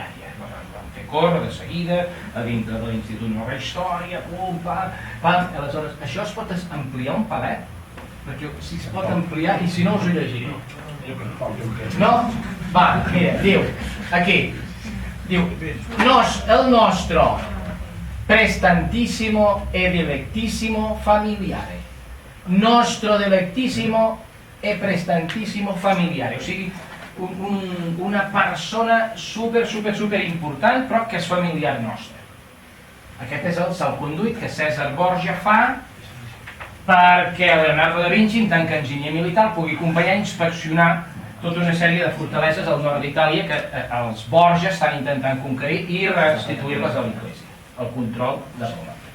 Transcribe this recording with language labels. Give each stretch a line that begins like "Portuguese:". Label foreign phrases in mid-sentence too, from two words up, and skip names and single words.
Catalan: Vam fer córrer de seguida, a dintre de l'Institut Nova Història, pum, pam. Aleshores, això es pot ampliar un palet? Perquè si es pot ampliar, i si no us ho llegiré. No? Va, mira, diu, aquí, diu, el nostre
Italian: prestantissimo e dilectissimo familiare. Nostro dilectissimo e prestantissimo familiare.
Catalan: O sigui, una persona super important, però que és familiar nostre. Aquest és el salconduit que César Borja fa perquè Leonardo da Vinci, en tant que enginyer militar, pugui acompanyar i inspeccionar tota una sèrie de fortaleses al nord d'Itàlia que els Borja estan intentant conquerir i restituir-les a l'Església, el control de Roma.